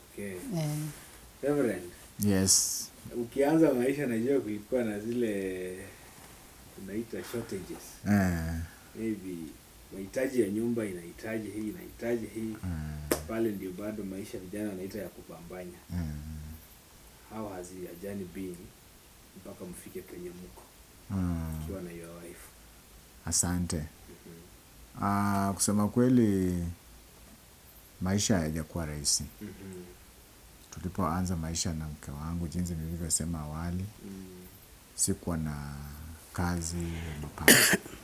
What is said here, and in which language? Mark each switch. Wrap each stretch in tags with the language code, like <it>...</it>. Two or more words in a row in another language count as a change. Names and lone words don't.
<sw>Reverend. Yes. Ukianza maisha najua kulikuwa na zile tunaita shortages. Maybe mahitaji ya nyumba inahitaji hii. Pale ndio bado maisha vijana wanaita ya kupambanya.</sw> <en>How has your journey been</en> <sw>mpaka mfike kwenye mko? Ukiwa na</sw> <en>your wife.</en> <sw>Asante. Kusema kweli maisha hayajakuwa rahisi. Tulipoanza maisha na mke wangu, jinsi nilivyosema awali, sikuwa na kazi mapato.</sw>